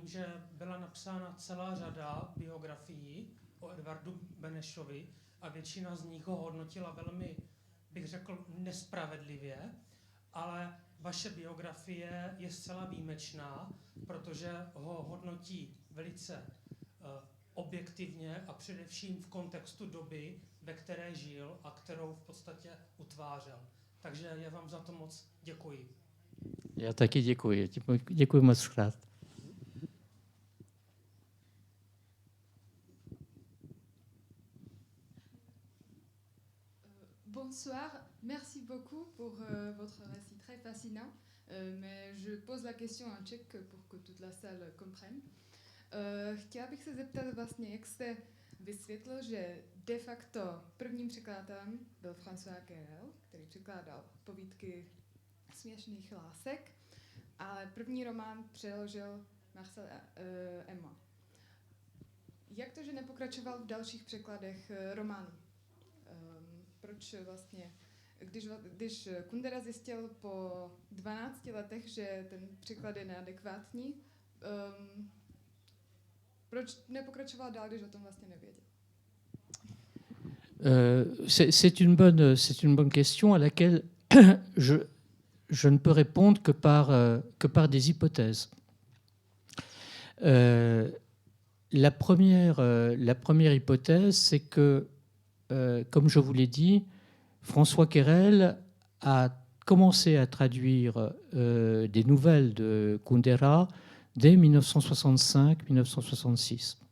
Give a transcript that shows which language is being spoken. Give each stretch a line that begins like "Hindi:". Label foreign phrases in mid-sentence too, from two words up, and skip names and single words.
Czech: že byla napsána celá řada biografií o Edvardu Benešovi a většina z nich ho hodnotila velmi, bych řekl, nespravedlivě, ale vaše biografie je zcela výjimečná, protože ho hodnotí velice objektivně a především v kontextu doby, ve které žil a kterou v podstatě utvářel. Takže já vám za to moc děkuji. Já taky děkuji. Děkuji moc krát.
French: Bonsoir, merci beaucoup pour votre récit très fascinant, mais je pose la question en tchèque pour que toute la salle comprenne.
Czech: Chtěla bych se zeptat vlastně, jak jste vysvětlil, že de facto prvním překladatelem byl François Querelle, který překládal povídky Směšných lásek, ale první román přeložil Marcel Aymon. Jak to, že nepokračoval v dalších překladech románů? Proč vlastně, když Kundera zjistil po 12 letech, že ten překlad je neadekvátní, proč nepokračoval dál, když o tom vlastně nevěděl?
French: C'est une bonne question à laquelle je ne peux répondre que par des hypothèses. La première hypothèse, c'est que, comme je vous l'ai dit, François Querelle a commencé à traduire des nouvelles de Kundera dès 1965-1966.